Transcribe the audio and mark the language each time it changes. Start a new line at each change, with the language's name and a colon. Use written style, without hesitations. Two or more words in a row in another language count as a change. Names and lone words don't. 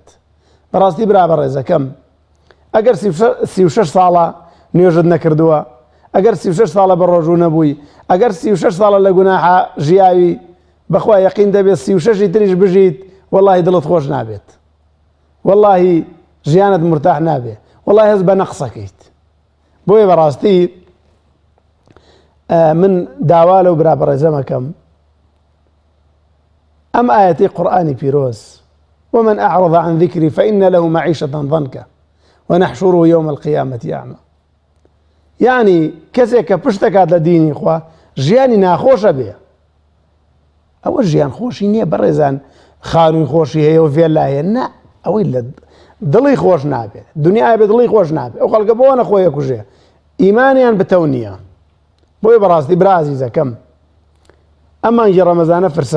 Central Kurdish: بەڕاستی برا بەڕێزەکەم ئەگەر 36 ساڵە نوێژت نەکردووە ئەگەر 36 ساڵە بە ڕۆژوو نەبووی ئەگەر 36 ساڵە لە گوناحە ژیاوی بەخوا یەقین دەبێت 36 تریش بژیت وەڵڵاهی دڵت خۆش نابێت وەڵڵاهی ژیانت مرتاح نابێ وەڵڵاهی هەست بە نەقسەکەیت. بۆیە بەڕاستی من داوا لەو برا بەڕێزەمەکەم ئەم ئاەتی قورئانی پیرۆز
Arabic: ومن أعرض عن ذكري فإن له معيشة ضنكا ونحشره يوم القيامة أعمى.
Central Kurdish: يعني کەسێک کە پشتەکات لە دینی خوا ژیانی ناخۆشە بێ ئەوە ژیان خۆشی نییە بەڕێزان خانووی خۆشی هەیە و فێر لایە نا ئەوەی لە دڵی خۆش نابێت دنیای بێ دڵی خۆش نابێت ئەو خەڵکە بۆ نەخۆیە کوژێ ئیمانیان بتەو نییە بۆی بەڕاستی برازیزەکەم ئەمانگی ڕەمەزانە